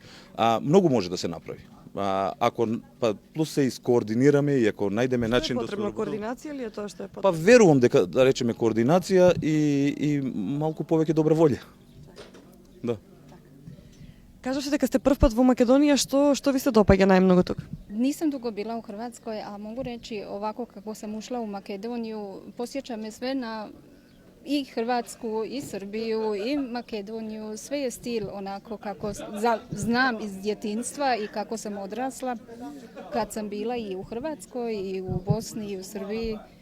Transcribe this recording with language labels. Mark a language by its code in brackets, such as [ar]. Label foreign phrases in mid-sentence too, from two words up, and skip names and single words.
[mk] Многу може да се направи. Ако плюс се искоординираме и ако најдеме начин да се... Потребна координација или е тоа што е потребно? Па верувам дека, да речеме, координација и малку повеќе добра волја. Да. Кажавте дека сте прв пат во Македонија, што ви се допаѓа најмногу тука? [hr] Nisam dugo bila u Hrvatskoj, a mogu reći ovako kako sam ušla u Makedoniju, posjeća me sve na i Hrvatsku, i Srbiju, i Makedoniju. Sve je stil onako kako znam iz djetinjstva i kako sam odrasla kad sam bila i u Hrvatskoj, i u Bosni, i u Srbiji.